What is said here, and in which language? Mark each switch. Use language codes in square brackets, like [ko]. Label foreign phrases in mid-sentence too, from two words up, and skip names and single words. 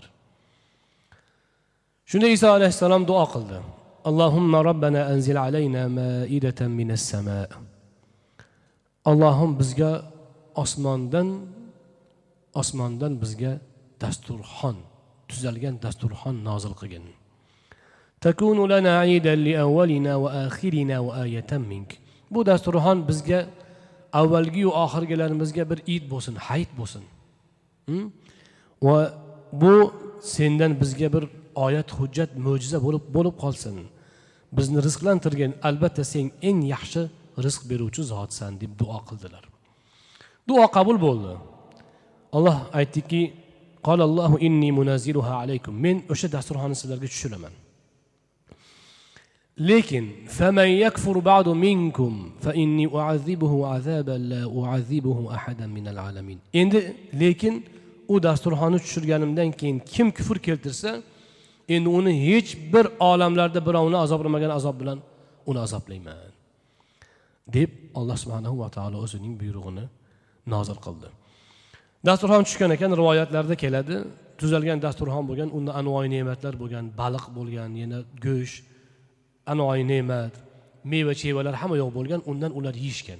[uz] Shunda Iso alayhissalom duo qildi. [ar] اللهم ربنا أنزل علينا مائدة من السماء. [uz] Allohim bizga osmondan bizga dasturxon, tuzalgan dasturxon nozil qilgin. [ar] تكون لنا عيدا لأولنا وآخرنا وآية منك. [uz] Bu dasturxon bizga avvalgi va oxirgilarimizga bir id bo'lsin, hayit bo'lsin. Va bu sendan bizga bir oyat, hujjat, mo'jiza bo'lib qolsin. Bizni rizqlantirgan, albatta sen eng yaxshi rizq beruvchi zotsan deb duo qildilar. Duo qabul bo'ldi. Alloh aytdiki: [ar] "قال الله إني منزلها عليكم." [uz] Men o'sha dasturxonni sizlarga tushiraman. [ar] Lekin فمن يكفر بعد منكم فإني أعذبه عذابا لا أعذبه أحدا من العالمين. [uz] Endi lekin u dasturxonni tushirganimdan keyin kim kufr keltirsa, endi uni hech bir olamlarda birovni azoblamagan azob bilan uni azoblayman deb Alloh [ar] سبحانه وتعالى [uz] o'zining buyrug'ini nozil qildi. Dasturxon tushgan ekan, rivoyatlarda keladi. Tuzalgan dasturxon bo'lgan, unda anvoy ne'matlar bo'lgan, baliq bo'lgan, yana go'sht, anvoy ne'mat, meva-chevalar hamma yo'q bo'lgan, undan ular yeyishgan.